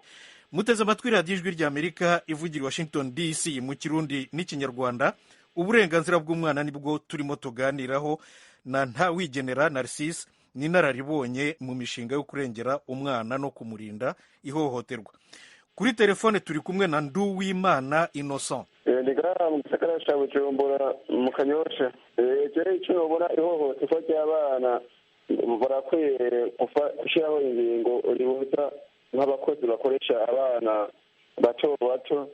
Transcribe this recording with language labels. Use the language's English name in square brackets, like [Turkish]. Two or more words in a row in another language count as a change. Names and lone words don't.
[Kinyarwanda] muteze amatwi radiyo ijwi ry'Amerika ivugira i Washington DC mu kirundi n'ikinyarwanda. uburenganzira bw'umwana nibwo turimo tuganiraho na Ntawigenera Narcisse, ni inararibonye mu mishinga yo kurengera umwana no kumurinda ihohoterwa. Kuri telefone turi kumwe na Nduwimana Innocent. [Rundi] Ndi gara mu gisagara cya Bujumbura mu Kanyosha. Icyo nobona ihohoterwa ry'abana barakwiye gushyiraho ingingo ribuza nk'abakozi bakoresha abana bato bato.